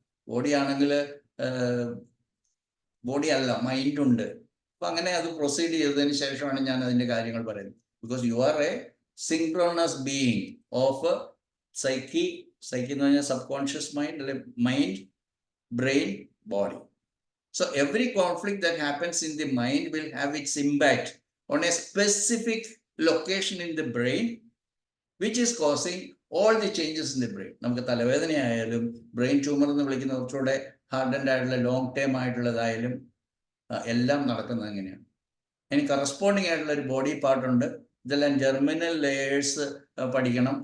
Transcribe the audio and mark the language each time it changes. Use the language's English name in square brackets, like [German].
[Malayalam] ബോഡിയാണെങ്കിൽ body അല്ല, മൈൻഡുണ്ട്. അപ്പം അങ്ങനെ അത് പ്രൊസീഡ് ചെയ്തതിന് ശേഷമാണ് ഞാൻ അതിൻ്റെ കാര്യങ്ങൾ പറയുന്നത്. [English] because you are a synchronous being of psyche [Malayalam] എന്ന് പറഞ്ഞാൽ [English] subconscious mind, [Malayalam] അല്ലെ [English] Mind, brain, body. So every conflict that happens in the mind will have its impact on a specific location in the brain, which is causing all the changes in the brain. [Malayalam] നമുക്ക് തലവേദനയായാലും brain tumour എന്ന് വിളിക്കുന്ന കുറച്ചുകൂടെ hardened ആയിട്ടുള്ള long term ആയിട്ടുള്ളതായാലും എല്ലാം നടക്കുന്നത് അങ്ങനെയാണ്. അതിന് corresponding ആയിട്ടുള്ള ഒരു ബോഡി പാർട്ടുണ്ട്. ഇതെല്ലാം ജെർമിനൽ ലെയേഴ്സ് പഠിക്കണം.